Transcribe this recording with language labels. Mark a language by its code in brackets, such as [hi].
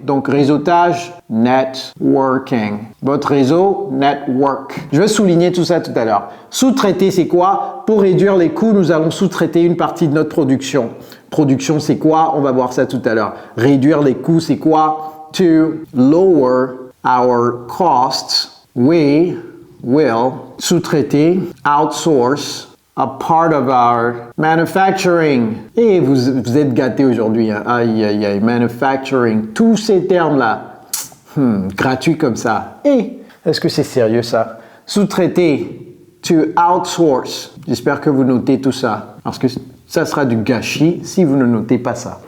[fr] Donc, réseautage, networking. Votre réseau, network. Je vais souligner tout ça tout à l'heure. Sous-traiter, c'est quoi? Pour réduire les coûts, nous allons sous-traiter une partie de notre production. Production, c'est quoi? On va voir ça tout à l'heure. Réduire les coûts, c'est quoi? [en] To lower our costs, we will [fr] sous-traiter, [en] outsource a part of our manufacturing. [fr] Et vous êtes gâtés aujourd'hui. Hein? Aïe, aïe, aïe. Manufacturing. Tous ces termes-là. Gratuits comme ça. Et est-ce que c'est sérieux ça? Sous-traiter. [en] To outsource. [fr] J'espère que vous notez tout ça. Parce que ça sera du gâchis si vous ne notez pas ça.